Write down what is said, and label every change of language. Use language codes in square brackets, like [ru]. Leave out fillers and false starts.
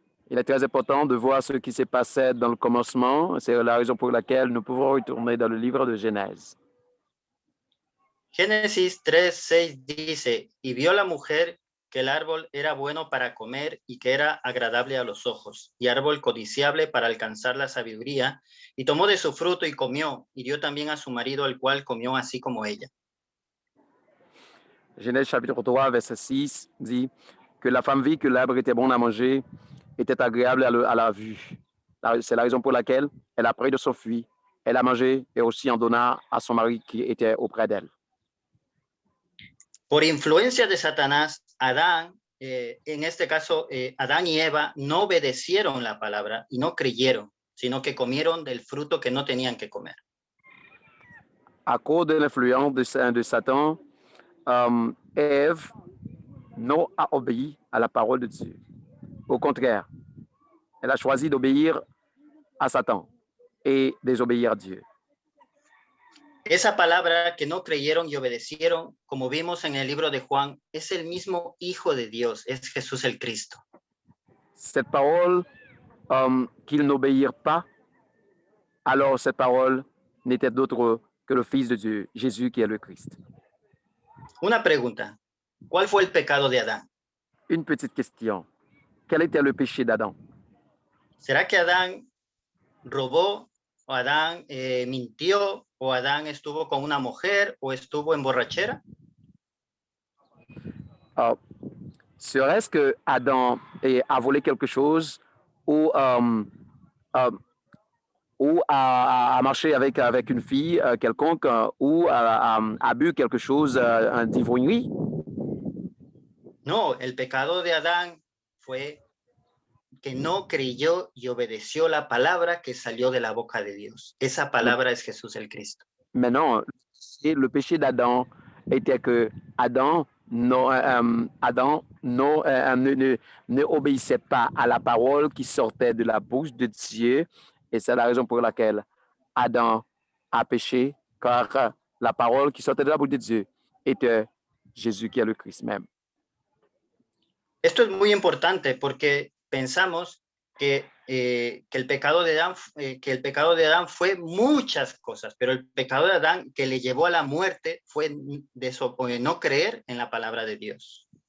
[fr] Il est très important de voir ce qui s'est passé dans le commencement. C'est la raison pour laquelle nous pouvons retourner dans le livre de Genèse. [es] Génesis 3:6 dice, y vio la mujer que el árbol era bueno para comer y que era agradable a los ojos, y árbol codiciable para alcanzar la sabiduría, y tomó de su fruto y comió, y dio también a su marido, el cual comió así como ella. [fr] Genèse chapitre 3, verset 6 dit que la femme vit que l'arbre était bon à manger, était agréable à la vue. C'est la raison pour laquelle elle a pris de son fruit, elle a mangé et aussi en donna à son mari qui était auprès d'elle. [es] Por influencia de Satanás, Adán, en este caso, Adán y Eva no obedecieron la palabra y no creyeron, sino que comieron del fruto que no tenían que comer. [fr] À cause de l'influence de Satan, Ève n'a pas obéi à la parole de Dieu. Au contraire, elle a choisi d'obéir à Satan et désobéir à Dieu. [es] Esa palabra que no creyeron y obedecieron, como vimos en el libro de Juan, es el mismo Hijo de Dios, es Jesús el Cristo. [fr] Cette parole qu'ils n'obéirent pas, alors cette parole n'était d'autre que le Fils de Dieu, Jésus qui est le Christ. [es] Una pregunta, ¿cuál fue el pecado de Adán? [fr] Une petite question. Quel était le péché d'Adam? [es] ¿Será que Adán robó o Adán mintió o Adán estuvo con una mujer o estuvo en borrachera? [fr] Serait-ce que Adam a volé quelque chose ou a marché avec une fille quelconque ou a bu quelque chose d'ivrognerie? [es] No, el pecado de Adán fue que no creyó y obedeció la palabra que salió de la boca de Dios. Esa palabra es Jesús el Cristo. [fr] Mais non, le péché d'Adam était que Adam ne obéissait pas à la parole qui sortait de la bouche de Dieu. Et c'est la raison pour laquelle Adam a péché, car la parole qui sortait de la bouche de Dieu était Jésus qui est le Christ même. [es] Esto es muy importante porque pensamos que el pecado de Adán fue muchas cosas, pero el pecado de Adán que le llevó a la muerte fue de no creer en la palabra de Dios.